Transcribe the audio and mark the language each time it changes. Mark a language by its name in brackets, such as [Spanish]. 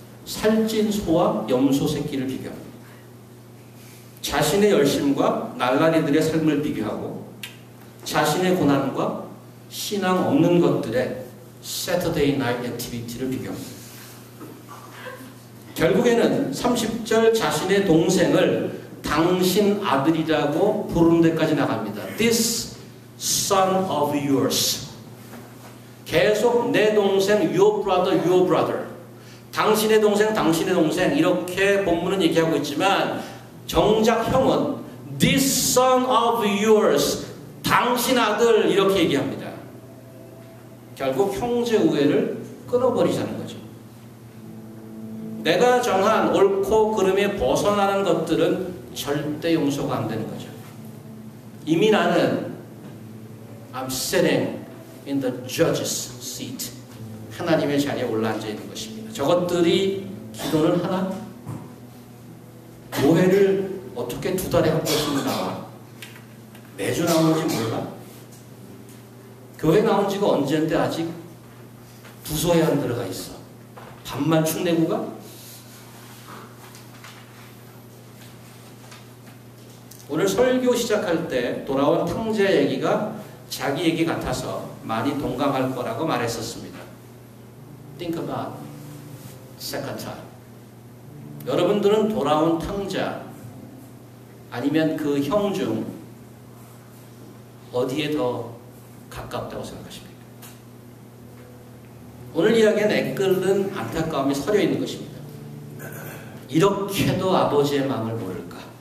[Korean] 살찐 소와 염소 새끼를 비교합니다. 자신의 열심과 날라리들의 삶을 비교하고 자신의 고난과 신앙 없는 것들의 [English] Saturday Night Activity [Korean] 를 비교합니다. 결국에는 30절 자신의 동생을 당신 아들이라고 부르는 데까지 나갑니다. [English] This son of yours. [Korean] 계속 내 동생, [English] your brother, your brother. [Korean] 당신의 동생, 당신의 동생. 이렇게 본문은 얘기하고 있지만 정작 형은 [English] this son of yours. [Korean] 당신 아들 이렇게 얘기합니다. 결국 형제 우애를 끊어버리자는 거죠. 내가 정한 옳고 그름에 벗어나는 것들은 절대 용서가 안 되는 거죠. 이미 나는 [English] I'm sitting in the judge's seat. [Korean] 하나님의 자리에 올라앉아 있는 것입니다. 저것들이 기도는 하나? 교회를 어떻게 두 달에 한 번씩 나와? 매주 나오는지 몰라? 교회 나온 지가 언제인데 아직 부서에 안 들어가 있어. 밥만 축내고 가? 오늘 설교 시작할 때 돌아온 탕자 얘기가 자기 얘기 같아서 많이 동감할 거라고 말했었습니다. [English] Think about second time. [Korean] 여러분들은 돌아온 탕자 아니면 그 형 중 어디에 더 가깝다고 생각하십니까? 오늘 이야기엔 애끓는 안타까움이 서려 있는 것입니다. 이렇게도 아버지의 마음을 모를까?